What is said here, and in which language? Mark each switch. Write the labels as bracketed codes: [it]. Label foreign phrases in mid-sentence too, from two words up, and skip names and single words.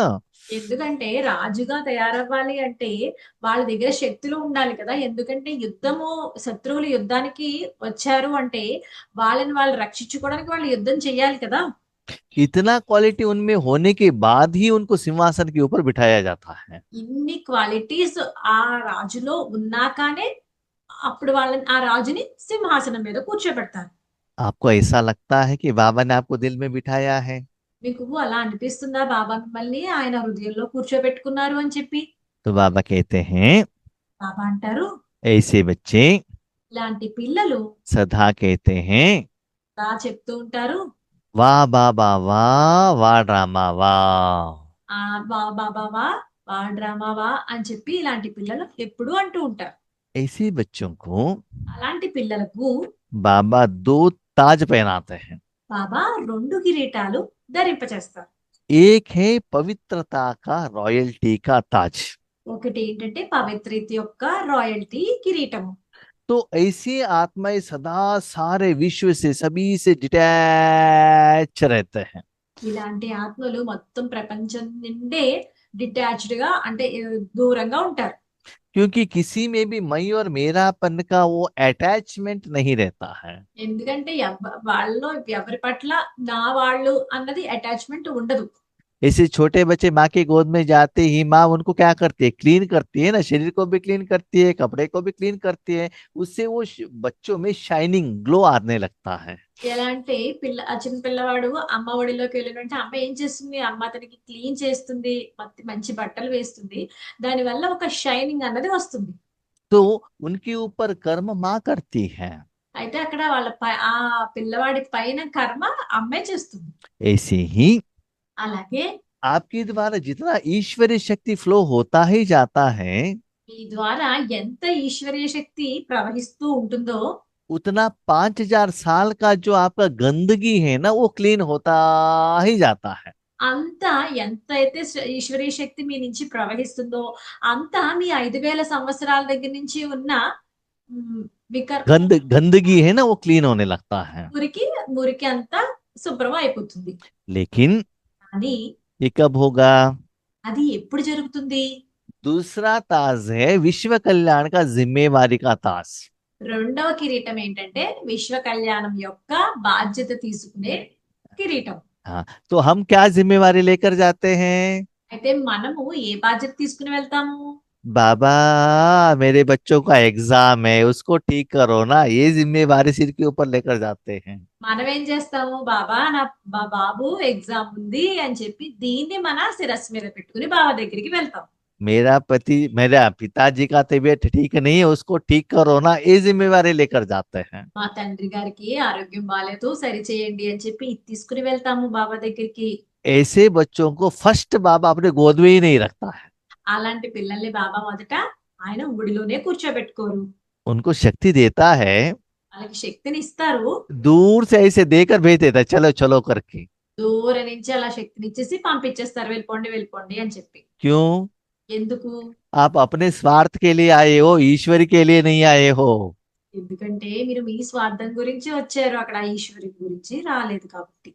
[te] ఎందుకంటే రాజుగా తయారవ్వాలి అంటే వాళ్ళ దగ్గర శక్తులు ఉండాలి కదా. ఎందుకంటే శత్రువులు యుద్ధానికి వచ్చారు అంటే వాళ్ళని వాళ్ళు రక్షించుకోవడానికి వాళ్ళు యుద్ధం చెయ్యాలి కదా. [hi] इतना क्वालिटी उनमें होने के बाद ही उनको सिंहासन के ऊपर बिठाया जाता है। [te] ఇన్ని క్వాలిటీస్ ఆ రాజులో ఉన్నాకనే అప్పుడు వాళ్ళని ఆ రాజుని సింహాసనం మీద కూర్చోబెడతారు. [hi] आपको ऐसा लगता है कि बाबा ने आपको दिल में बिठाया है? [te] మీకు అలా అనిపిస్తుందా బాబా మిమ్మల్ని ఆయన హృదయంలో కూర్చోబెట్టుకున్నారు అని చెప్పి? [hi] तो बाबा कहते हैं [te] బాబా అంటారు, [hi] ऐसे बच्चे [te] ఇలాంటి పిల్లలు [hi] सदा कहते हैं [te] ఇలా చెప్తూ ఉంటారు, [hi] वाह बाबा वाह, वाह ड्रामा वाह। [te] ఆ వా బాబా వా, వా డ్రామా వా అని చెప్పి ఇలాంటి పిల్లలు ఎప్పుడు అంటూ ఉంటారు. [hi] ऐसे बच्चों को [te] అలాంటి పిల్లలకు [hi] बाबा दो ताज पहनाते हैं। [te] బాబా 2 కిరీటాలు ధరింపచేస్తారు. [hi] एक है पवित्रता का, रॉयल्टी का ताज। [te] ఒకటి ఏంటంటే పవిత్రత యొక్క రాయల్టీ కిరీటము. [hi] तो ऐसी आत्माएं सदा सारे विश्व से, सभी से डिटैच रहते हैं। [te] ఇలాంటి ఆత్మలు మొత్తం ప్రపంచం నుండే డిటాచ్డ్ గా అంటే దూరంగా ఉంటారు. [hi] क्योंकि किसी में भी मैं और मेरापन का वो अटैचमेंट नहीं रहता है। [te] ఎందుకంటే వాళ్ళలో ఎవరి పట్ల నా వాళ్ళు అన్నది అటాచ్మెంట్ ఉండదు. [hi] ऐसे छोटे बच्चे माँ की गोद में जाते ही माँ उनको क्या करती है, क्लीन करती है ना, शरीर को भी क्लीन करती है, कपड़े को भी क्लीन करती है। उससे वो बच्चों में [en] shining glow [hi] आने लगता है। [te] ఎలా అంటే ఆ చిన్న పిల్లవాడు అమ్మ ఒడిలోకి వెళ్ళినంటే అమ్మ ఏం చేస్తుంది, అమ్మ అతనికి క్లీన్ చేస్తుంది, మంచి బట్టలు వేస్తుంది, దాని వల్ల ఒక షైనింగ్ అన్నది వస్తుంది. [hi] तो उनके ऊपर कर्म माँ करती है। [te] అయితే అక్కడ ఆ పిల్లవాడి పైన కర్మ అమ్మే చేస్తుంది. [hi] ऐसे ही [te] అలాగే [hi] आपके द्वारा जितना ईश्वरीय शक्ति फ्लो होता ही जाता है, [te] మీ ద్వారా ఎంత ఈశ్వరీయ శక్తి ప్రవహిస్తూ ఉంటుందో [hi] उतना 5,000 साल का जो आपका गंदगी है ना, वो क्लीन होता ही जाता है। [te] అంత ఎంతైతే ఈశ్వరీయ శక్తి మీ నుంచి ప్రవహిస్తుందో అంతా మీ 5,000 సంవత్సరాల దగ్గర నుంచి ఉన్న [hi] गंदगी है ना, वो क्लीन होने लगता है। [te] మురికి అంతా శుభ్రం అయిపోతుంది. [hi] लेकिन [te] కానీ [hi] ये कब होगा? [te] అది ఎప్పుడు జరుగుతుంది? [hi] दूसरा ताज है विश्व कल्याण का, जिम्मेवारी का ताज। [te] రెండవ కిరీటం ఏంటంటే విశ్వ కళ్యాణం యొక్క బాధ్యత తీసుకునే కిరీటం. [hi] हाँ, तो हम क्या जिम्मेवारी लेकर जाते हैं? [te] అయితే మనము ఏ బాధ్యత తీసుకుని వెళ్తాము? [hi] बाबा मेरे बच्चों का एग्जाम है, उसको ठीक करो ना, ये जिम्मेवारी सिर के ऊपर लेकर जाते हैं। [te] మనం ఏం చేస్తాము, బాబా మా బాబు ఎగ్జామ్ ఉంది అని చెప్పి దీన్ని మన శిరస్సు మీద పెట్టుకుని బాబా దగ్గరికి వెళ్తాం. [hi] मेरा पिताजी का तबीयत ठीक नहीं है, उसको ठीक करो ना, ये जिम्मेवारी लेकर जाते हैं। [te] మా తండ్రి గారికి ఆరోగ్యం బాగాలేదు, సరి చేయండి అని చెప్పి ఇది తీసుకుని వెళ్తాము బాబా దగ్గరికి. [hi] ऐसे बच्चों को फर्स्ट बाबा अपने गोद में ही नहीं रखता है। [te] అలాంటి పిల్లల్ని బాబా మొదట ఆయన ఒడిలోనే కూర్చోబెట్టుకోరు. [hi] उनको शक्ति देता है, [te] వాళ్ళకి శక్తిని ఇస్తారు, [hi] दूर से ऐसे देकर भेज देता है, चलो चलो करके। [te] దూరం నుంచి అలా శక్తిని ఇచ్చేసి పంపించేస్తారు, వెళ్ళిపోండి వెళ్ళిపోండి అని చెప్పి. [hi] क्यों? [te] ఎందుకు? [hi] आप अपने स्वार्थ के लिए आए हो, ईश्वर के लिए नहीं आए हो। [te] ఎందుకంటే మీరు మీ స్వార్థం గురించి వచ్చారు, అక్కడ ఈశ్వరి గురించి రాలేదు కాబట్టి.